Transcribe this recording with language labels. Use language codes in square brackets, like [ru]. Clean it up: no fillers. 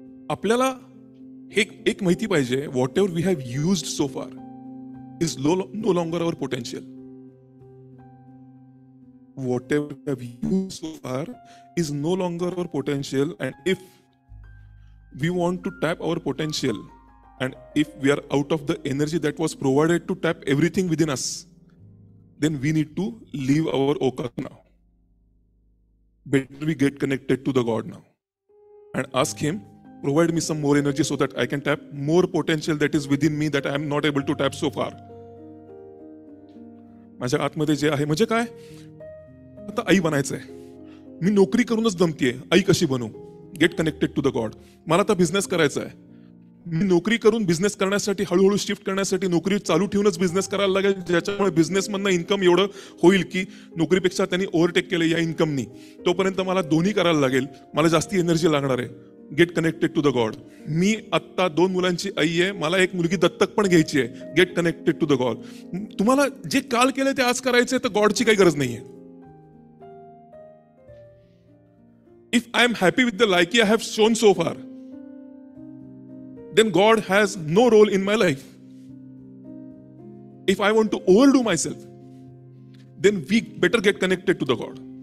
[mr] आपल्याला एक माहिती पाहिजे, [en] Whatever we have used so far is no longer our potential. Whatever we have used so far is no longer our potential, and if we want to tap our potential, and if we are out of the energy that was provided to tap everything within us, then we need to leave our okat now. Better we get connected to the God now and ask Him, provide me some more energy so that I can tap more potential that is within me that I am not able to tap so far. [mr] माझ्या आतमध्ये जे आहे, म्हणजे काय, आता आई बनायचंय, मी नोकरी करूनच दमतीये, आई कशी बनू? [en] Get connected to the god. [mr] मला आता बिझनेस करायचा आहे, मी नोकरी करून बिझनेस करण्यासाठी, हळूहळू शिफ्ट करण्यासाठी नोकरी चालू ठेवूनच बिझनेस करायला लागेल, ज्याच्यामुळे बिझनेसमधनं इन्कम एवढं होईल की नोकरीपेक्षा त्यांनी ओव्हरटेक केलं या इन्कमनी. तोपर्यंत मला दोन्ही करायला लागेल, मला जास्ती एनर्जी लागणार आहे. [en] Get connected to the god. [mr] मी आत्ता 2 मुलांची आई आहे, मला एक मुलगी दत्तक पण घ्यायची आहे. [en] Get connected to the god. [mr] तुम्हाला जे काल केलं ते आज करायचंय, तर गॉडची काही गरज नाहीये. [en] If I am happy with the laiki I have shown so far, then God has no role in my life. If I want to overdo myself, then we better get connected to the God.